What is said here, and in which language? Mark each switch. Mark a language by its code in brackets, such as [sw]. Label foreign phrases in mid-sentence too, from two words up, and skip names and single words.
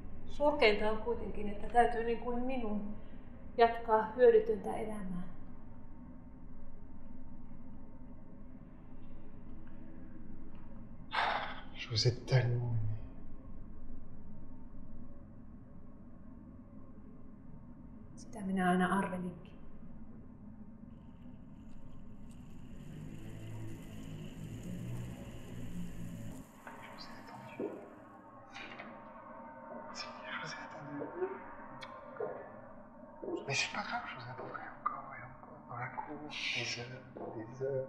[fi] Surkeinta on kuitenkin, että täytyy niin kuin minun jatkaa hyödytöntä elämää. [fr] Je vous ai tellement aimé. [fi] Sitä minä aina arvelinkin. [fr] Mais c'est pas grave, je vous attendrai encore et encore dans la cour, des heures.